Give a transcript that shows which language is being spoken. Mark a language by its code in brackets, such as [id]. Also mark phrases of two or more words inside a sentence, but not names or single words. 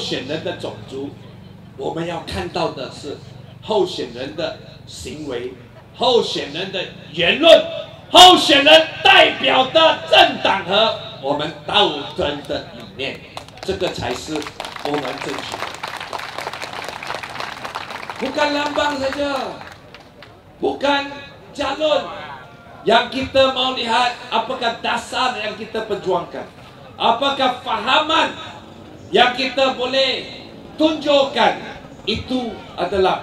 [zh] 选人的种族，我们要看到的是候选人的行为、候选人的言论、候选人代表的政党和我们斗争的理念，这个才是我们争取的。 [ms] Bukan lambang saja, bukan calon yang kita mau lihat, apakah dasar yang kita perjuangkan, apakah fahaman yang kita boleh tunjukkan, itu adalah.